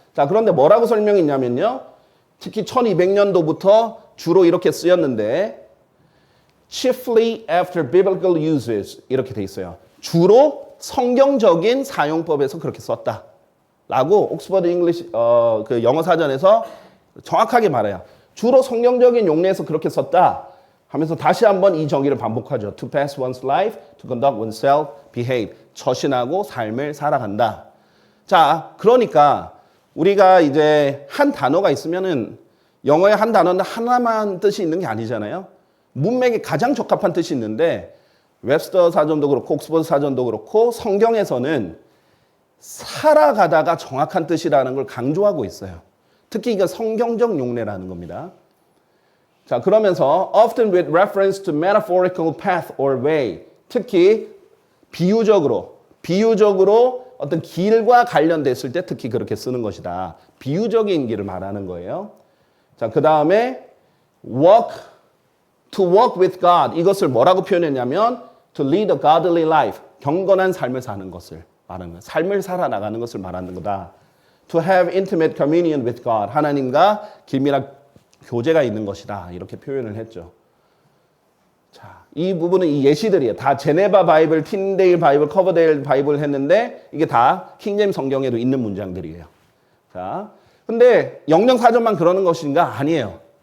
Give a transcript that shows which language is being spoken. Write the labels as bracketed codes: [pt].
[ko] 자, 그런데 뭐라고 설명했냐면요. 특히 1200년도부터 주로 이렇게 쓰였는데 [en] chiefly after biblical uses [ko] 이렇게 돼 있어요. 주로 성경적인 사용법에서 그렇게 썼다. 라고 옥스퍼드 잉글리시 그 영어 사전에서 정확하게 말해요. 주로 성경적인 용례에서 그렇게 썼다. 하면서 다시 한번 이 정의를 반복하죠. [en] To pass one's life, to conduct oneself, behave. [ko] 처신하고 삶을 살아간다. 자, 그러니까 우리가 이제 한 단어가 있으면은 영어의 한 단어는 하나만 뜻이 있는 게 아니잖아요. 문맥에 가장 적합한 뜻이 있는데 웹스터 사전도 그렇고 옥스퍼드 사전도 그렇고 성경에서는 살아가다가 정확한 뜻이라는 걸 강조하고 있어요. 특히 이게 성경적 용례라는 겁니다. 자, 그러면서 [en] often with reference to metaphorical path or way. [ko] 특히 비유적으로 어떤 길과 관련됐을 때 특히 그렇게 쓰는 것이다. 비유적인 길을 말하는 거예요. 자, 그 다음에 [en] to walk with God. [ko] 이것을 뭐라고 표현했냐면 [en] to lead a godly life. [ko] 경건한 삶을 사는 것을 말하는 거예요. 삶을 살아나가는 것을 말하는 거다. [en] To have intimate communion with God. [ko] 하나님과 긴밀한 교제가 있는 것이다. 이렇게 표현을 했죠. 자, 이 부분은 이 예시들이에요. 다 제네바 바이블, 틴데일 바이블, 커버데일 바이블 했는데 이게 다 킹제임 성경에도 있는 문장들이에요. 자, 근데 영영 사전만 그러는 것인가? 아니에요.